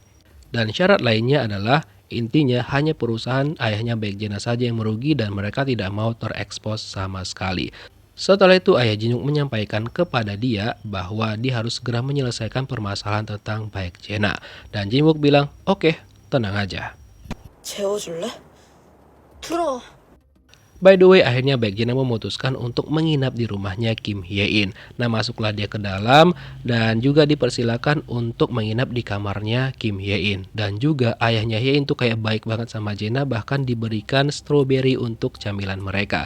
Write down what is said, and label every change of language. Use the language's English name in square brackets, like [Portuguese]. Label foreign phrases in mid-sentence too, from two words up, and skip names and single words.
[Indonesian] Dan syarat lainnya adalah intinya hanya perusahaan ayahnya Baek Jena saja yang merugi dan mereka tidak mau terekspos sama sekali. Setelah itu ayah Jinwook menyampaikan kepada dia bahwa dia harus segera menyelesaikan permasalahan tentang Baek Jena. Dan Jinwook bilang, oke, tenang aja. [Korean] 재워줄래? 들어. [English] By the way, [Indonesian] akhirnya Baek Jena memutuskan untuk menginap di rumahnya Kim Hye-in. Nah, masuklah dia ke dalam dan juga dipersilakan untuk menginap di kamarnya Kim Hye-in. Dan juga ayahnya Hye-in tuh kayak baik banget sama Jena, bahkan diberikan strawberry untuk camilan mereka.